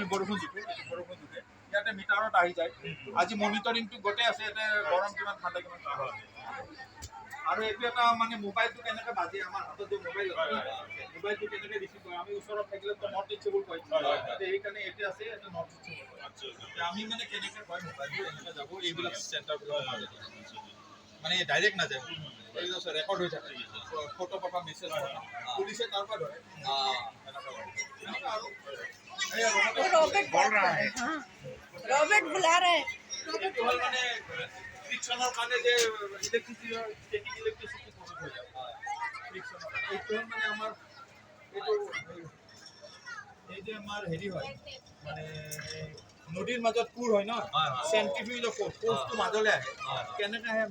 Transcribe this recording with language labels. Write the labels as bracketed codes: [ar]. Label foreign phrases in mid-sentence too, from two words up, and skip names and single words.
[as] বৰষুণ জোখো বৰষুণ জোখে ইয়াতে মিটাৰত আহি যায় আজি মনিটৰিংটো গোটেই আছে ইয়াতে গৰম কিমান ঠাণ্ডা কিমান আৰু এইটো এটা মানে মোবাইলটো কেনেকৈ বাজে আমাৰ হাতত যে মোবাইল আছে মোবাইলটো কেনেকৈ ৰিচিভ কৰে আমি ওচৰত থাকিলেতো [en] not reachable [as] কয় সেইকাৰণে এইটো আছে এটা [en] not reachable [as] আমি মানে কেনেকৈ কয় মোবাইলটো এনেকৈ যাব এইবিলাক চেণ্টাৰবিলাক মানে ডাইৰেক্ট নাযায় ৰেকৰ্ড হৈ থাকে ফটো পঠা মেছেজ পঠা পুলিচে তাৰ পৰা ধৰে [hi] रोबोट बोल रहा है रोबोट बुला रहे हैं [as] এইটো হ'ল মানে ফ্ৰিকশ্যনৰ কাৰণে যে ইলেক্ট্ৰিচিটি প্ৰস্তুত হৈ যায় ফ্ৰিকশ্যনৰ এইটো হ'ল মানে আমাৰ এইটো এই যে আমাৰ হেৰি হয় মানে নদীৰ মাজত কোৰ হয় ন চেণ্ট্ৰিফিউজৰ ফ'ৰ্চটো মাজলৈ আহে কেনেকৈ আহে আমি